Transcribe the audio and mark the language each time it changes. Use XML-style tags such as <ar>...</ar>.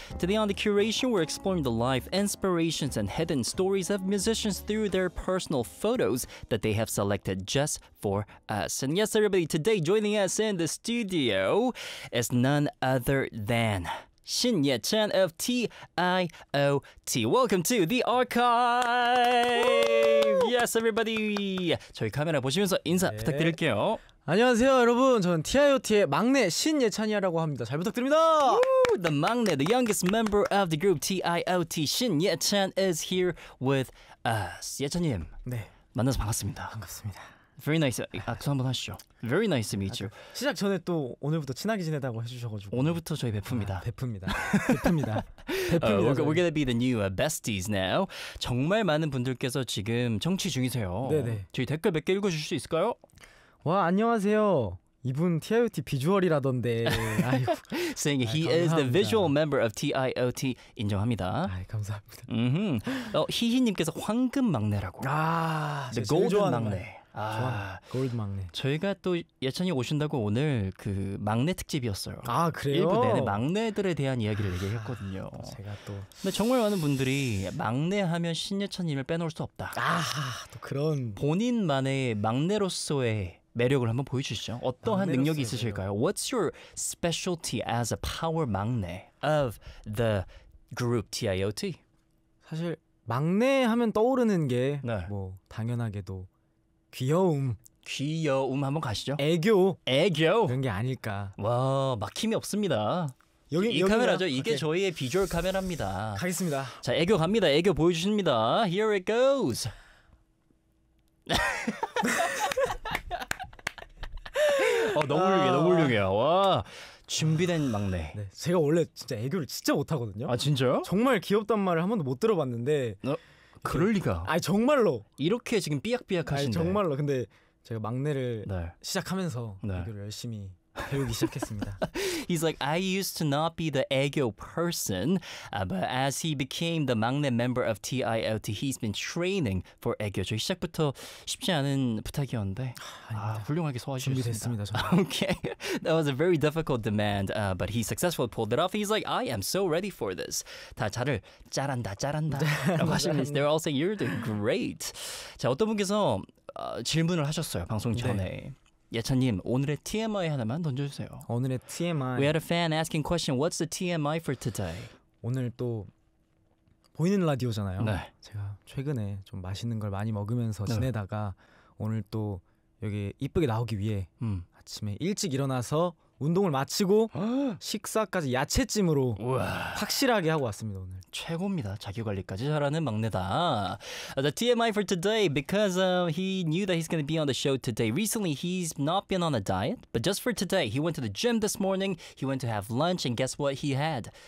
<en>Today on The Curation, we're exploring the life, inspirations, and hidden stories of musicians through their personal photos that they have selected just for us. And yes, everybody, today joining us in the studio is none other than Xinye Chen of TIOT. Welcome to The Archive! Yes, everybody!</en> <ko>저희 카메라 보시면서 인사 네. 부탁드릴게요. 안녕하세요 여러분, 저는 TIOT의 막내 신예찬이라고 합니다. 잘 부탁드립니다.</ko> <en>The 막내, the youngest member of the group TIOT, 신예찬 is here with us.</en> <ko>예찬님, 네. 만나서 반갑습니다. 반갑습니다.</ko> <en>Very nice.</en> <ko>악수 한번 하시죠.</ko> <en>Very nice to meet you.</en> <ko>시작 전에 또 오늘부터 친하게 지내다고 해주셔가지고 오늘부터 저희 베프입니다. 베프입니다. 베프입니다.</ko> <en>We're gonna be the new besties now.</en> <ko>정말 많은 분들께서 지금 청취 중이세요. 네네. 저희 댓글 몇 개 읽어주실 수 있을까요? 와 안녕하세요. 이분 TIOT 비주얼이라던데. 아이고.</ko> <en>Saying he 아이, is the visual member of TIOT</en> <ko>인정합니다. 아이, 감사합니다. 희희님께서 황금 막내라고. 아,</ko> <en>the golden 막내.</en> <ko>아, 골드 막내. 저희가 또 예찬이 오신다고 오늘 그 막내 특집이었어요. 아 그래요? 일부 내내 막내들에 대한 이야기를 얘기했거든요. 제가 또. 근데 정말 많은 분들이 막내하면 신예찬님을 빼놓을 수 없다. 아, 또 그런. 본인만의 막내로서의 매력을 한번 보여주시죠. 어떠한 능력이 있으실까요? 매력.</ko> <en>What's your specialty as a power 막내 of the group TIOT?</en> <ko>사실 막내하면 떠오르는 게 네. 뭐 당연하게도. 귀여움. 귀여움 한번 가시죠. 애교. 애교. 그런 게 아닐까. 와, 막힘이 없습니다. 여기 이 카메라죠. 이게 오케이. 저희의 비주얼 카메라입니다. 가겠습니다. 자, 애교 갑니다. 애교 보여주십니다.</ko> <en>Here it goes.</en> <ko>너무 훌륭해. 너무 훌륭해요. 와. 준비된 막내. 네, 제가 원래 진짜 애교를 진짜 못 하거든요. 아, 진짜요? 정말 귀엽단 말을 한 번도 못 들어봤는데. 어? 그럴 리가. 아 정말로. 이렇게 지금 삐약삐약 하신데. 아 정말로. 근데 제가 막내를 네. 시작하면서 네. 애교를 열심히 배우기 시작했습니다.</ko> <en>He's like I used to not be the 애교 person, but as he became the 막내 member of TIOT, he's been training for 애교.</en> <ko>저희 시작부터 쉽지 않은 부탁이었는데 아, 훌륭하게 소화하셨습니다. 준비됐습니다.</ko> <en>Okay, that was a very difficult demand, but he successfully pulled it off. He's like I am so ready for this.</en> <ko>다 잘을 잘한다, 잘한다. 라고 하시면서</ko> <en>they're all saying you're doing great.</en> <ko>자 어떤 분께서 질문을 하셨어요 방송 전에. 네. 예찬님, 오늘의 TMI 하나만 던져주세요. 오늘의 TMI.</ko> <en>We had a fan asking question, what's the TMI for today?</en> <ko>오늘 또 보이는 라디오잖아요. 네. 제가 최근에 좀 맛있는 걸 많이 먹으면서 네. 지내다가 오늘 또 여기 이쁘게 나오기 위해 아침에 일찍 일어나서 운동을 마치고 식사까지 야채찜으로 우와. 확실하게 하고 왔습니다. 오늘 최고입니다. 자기관리까지 잘하는 막내다.</ko> <en>The TMI for today, because he knew that he's going to be on the show today. Recently, he's not been on a diet, but just for today, he went to the gym this morning. He went to have lunch, and guess what he had?</en>